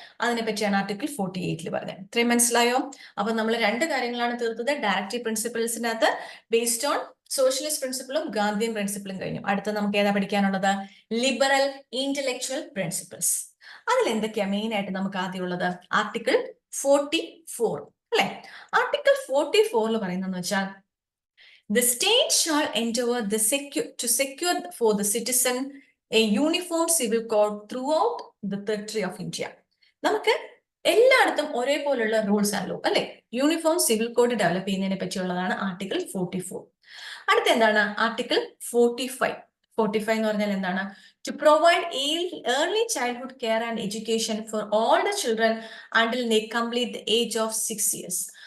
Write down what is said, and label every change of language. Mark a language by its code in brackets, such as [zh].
[ml] അതിനെ പറ്റിയാണ് ആർട്ടിക്കിൾ 48ൽ പറഞ്ഞത്. ഇത്രയും മനസ്സിലായോ? അപ്പൊ നമ്മൾ രണ്ട് കാര്യങ്ങളാണ് തീർത്തത്. Directive പ്രിൻസിപ്പിൾസിനകത്ത് based on socialist പ്രിൻസിപ്പിളും Gandhian പ്രിൻസിപ്പിളും കഴിഞ്ഞു. അടുത്ത നമുക്ക് ഏതാ പഠിക്കാനുള്ളത്? Liberal intellectual principles. അതിൽ എന്തൊക്കെയാ മെയിൻ ആയിട്ട് നമുക്ക് ആദ്യം ഉള്ളത്? ആർട്ടിക്കിൾ 44 അല്ലെ? ആർട്ടിക്കിൾ 44 പറയുന്നതെന്ന് വെച്ചാൽ [en] the state shall endeavor to secure for the citizen a uniform civil code throughout the territory of India. [ml] നമുക്ക് എല്ലായിടത്തും ഒരേപോലുള്ള റൂൾസ് ആണല്ലോ അല്ലെ? യൂണിഫോം സിവിൽ കോഡ് ഡെവലപ്പ് ചെയ്യുന്നതിനെ പറ്റിയുള്ളതാണ് ആർട്ടിക്കിൾ 44. അടുത്ത എന്താണ്? ആർട്ടിക്കിൾ 45 എന്ന് പറഞ്ഞാൽ എന്താണ്? [en] To provide early childhood care and education for all the children until they complete the age of 6 years.